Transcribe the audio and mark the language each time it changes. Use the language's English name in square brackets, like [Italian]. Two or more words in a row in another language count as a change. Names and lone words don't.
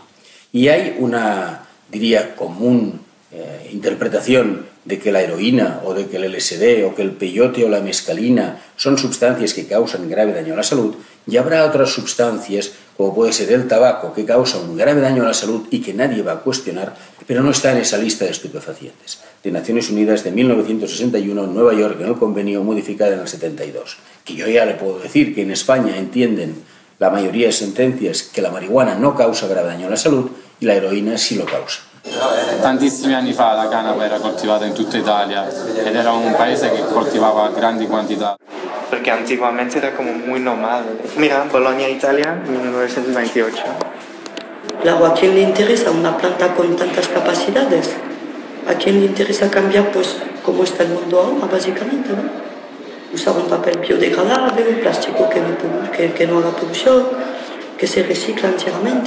[Spanish] Y hay una, diría, común interpretación de que la heroína o de que el LSD o que el peyote o la mescalina son sustancias que causan grave daño a la salud, y habrá otras sustancias, como puede ser el tabaco, que causa un grave daño a la salud y que nadie va a cuestionar, pero no está en esa lista de estupefacientes de Naciones Unidas de 1961 en Nueva York, en el convenio modificado en el 72. Que yo ya le puedo decir que en España entienden la mayoría de sentencias que la marihuana no causa grave daño a la salud y la heroína sí lo causa. [Italian] Tantissimi anni fa la canapa era coltivata in tutta Italia ed era un paese che coltivava grandi quantità. [Spanish] Porque antiguamente era como muy normal. Mira, Bolonia, Italia, 1928. Claro, ¿a quién le interesa una planta con tantas capacidades? ¿A quién le interesa cambiar, pues, cómo está el mundo ahora, básicamente, ¿no? Usar un papel biodegradable, un plástico que no haga polución, que se recicla enteramente.